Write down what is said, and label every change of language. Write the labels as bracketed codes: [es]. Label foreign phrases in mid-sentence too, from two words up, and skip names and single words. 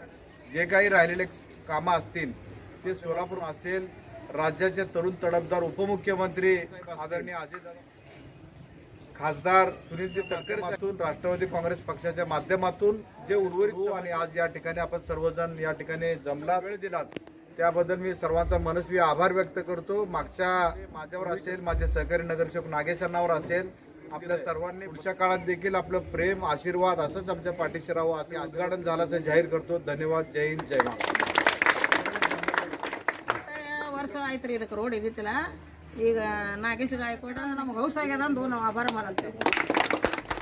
[mr] जे काही राहिलेले कामं असतील ते सोलापूर असेल, राज्याचे तरुण तडफदार उपमुख्यमंत्री आदरणीय अजित खासदार सुनीलजी तटकरे राष्ट्रवादी काँग्रेस पक्षाच्या माध्यमातून जे उर्वरित आणि आज या ठिकाणी आपण सर्वजण या ठिकाणी जमला वेळ दिलात त्याबद्दल मी सर्वांचा मनस्वी आभार व्यक्त करतो. माझ्यावर असेल, माझे सहकारी नगरसेवक नागेशांनावर असेल, आपल्या सर्वांनी पुढच्या काळात देखील आपलं प्रेम आशीर्वाद असंच आमच्या पाठीशी राहावं असे उद्घाटन झाल्याचं जाहीर करतो. धन्यवाद. जय हिंद, जय महाराष्ट्र. [kn] ವರ್ಷ ಆಯ್ತು ರೀ ಇದಕ್ಕೆ ರೋಡ್ ಇದ್ದಿತ್ತಿಲ್ಲ. ಈಗ ನಾಗೇಶ್ ಗಾಯಕ್ವಾಡ ನಮ್ಗೆ ಹೌಸ್ ಆಗ್ಯದ ಅಂದು ನಾವು ಆಭಾರ ಮಾಡಲ್ತೇವೆ.